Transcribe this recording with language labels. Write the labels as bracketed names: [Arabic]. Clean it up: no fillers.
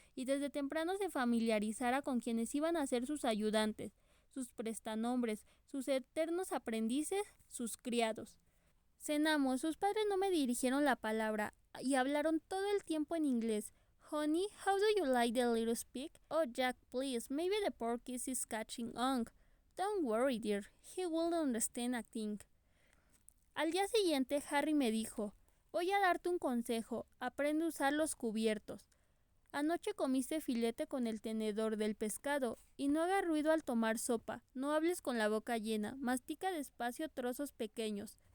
[Spanish] y desde temprano se familiarizara con quienes iban a ser sus ayudantes, sus prestanombres, sus eternos aprendices, sus criados. Cenamos, sus padres no me dirigieron la palabra y hablaron todo el tiempo en inglés. [English] Honey, how do you like the little pig? Oh, Jack, please, maybe the porky is catching on. Don't worry, dear, he will understand a thing. [Spanish] Al día siguiente, Harry me dijo, voy a darte un consejo, aprende a usar los cubiertos. Anoche comiste filete con el tenedor del pescado y no hagas ruido al tomar sopa, no hables con la boca llena, mastica despacio trozos pequeños.